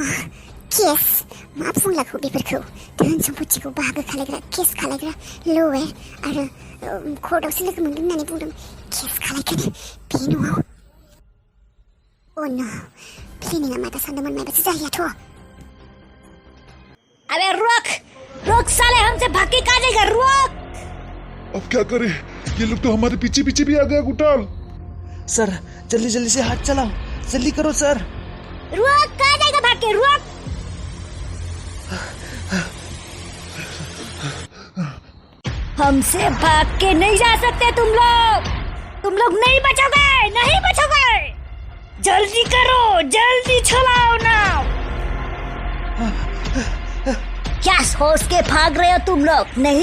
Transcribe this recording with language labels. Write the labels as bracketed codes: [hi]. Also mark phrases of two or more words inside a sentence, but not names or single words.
[brx] मा केस मा बुंलाखौ बेफोरखौ धोन सम्पथिखौ बाहागो खालायग्रा केस खालायग्रा लयार आरो कर्टआवसो लोगो मोनगोन होननानै बुंदों केस खालायगोन बे न'आव अ नो प्लेनिंआ मा दा सानदोंमोन मायबासो जाहैयाथ' [hi] अबे रुक रुक साले हमसे भाग के कहाँ जाएगा रुक अब क्या करे, ये लोग तो हमारे पीछे पीछे भी आ गया गुटाल। सर जल्दी जल्दी से हाथ चलाओ, जल्दी करो सर। रुक कहाँ जाएगा भाग के रुक हमसे भाग के नहीं जा सकते तुम लोग नहीं बचोगे जल्दी करो जल्दी चलाओ ना क्या सोच के भाग रहे हो तुम लोग नहीं